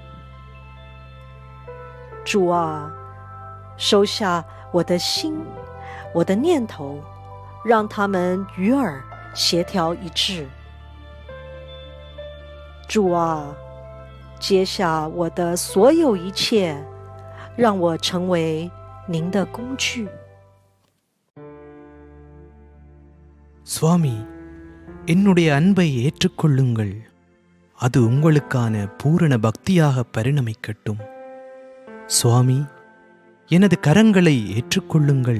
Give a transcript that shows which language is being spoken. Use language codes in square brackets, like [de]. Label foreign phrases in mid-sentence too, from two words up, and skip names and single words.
[zh] 主啊，收下我的心，我的念头，让他们与尔协调一致。主啊，接下我的所有一切，让我成为您的工具。 [ta] சுவாமி, என்னுடைய அன்பை ஏற்றுக்கொள்ளுங்கள். அது உங்களுக்கான பூரண பக்தியாக பரிணமிக்கட்டும். சுவாமி, எனது கரங்களை ஏற்றுக்கொள்ளுங்கள்.